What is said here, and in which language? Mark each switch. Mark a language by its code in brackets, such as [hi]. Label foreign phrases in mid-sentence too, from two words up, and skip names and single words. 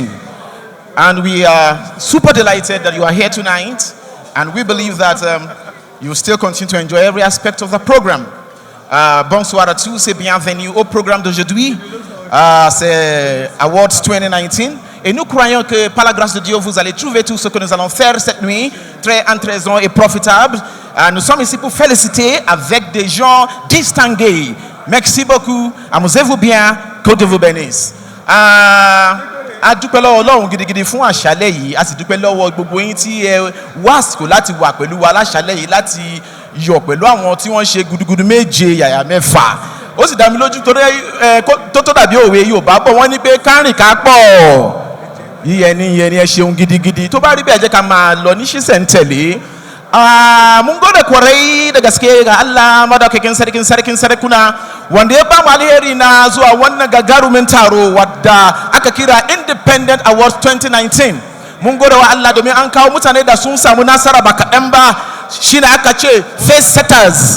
[en] And we are super delighted that you are here tonight, and we believe that you will still continue to enjoy every aspect of the program. [fr] Bonsoir à tous et bienvenue au programme d'aujourd'hui, c'est Awards 2019. Et nous croyons que par la grâce de Dieu, vous allez trouver tout ce que nous allons faire cette nuit très intéressant et profitable. Nous sommes ici pour féliciter avec des gens distingués. Merci beaucoup. Amusez-vous bien. Que Dieu vous bénisse. [yo] A dúpẹ́ lọ́wọ́ Ọlọ́run gidigidi fún àṣálẹ́ yìí. A sì dúpẹ́ lọ́wọ́ gbogbo yín tí ẹ wá àsìkò láti wà pẹ̀lú wa láṣálẹ́ yìí láti yọ̀ pẹ̀lú àwọn tí wọ́n ṣe gudugudu méje yàyà mẹ́fà. Ó sì dá mi lójú torí tó dàbí òwe Yorùbá bọ̀ wọ́n ní pé kárìn ká pọ̀. Yíyẹni ẹ ṣeun gidigidi. Tó bá rí bẹ́ẹ̀ jẹ́ ká máa lọ ní ṣísẹ̀ntẹ̀lé. [ha] Mun gode kwarai da gaske ga Allah madaukakin sarkin sarakuna wanda ya bamu alheri na zuwa wannan gagarumin taro wadda aka kira Independent Awards 2019. Mun gode wa Allah domin an kawo mutane da sun samu nasara ba kaɗan ba, shine aka ce Pacesetters.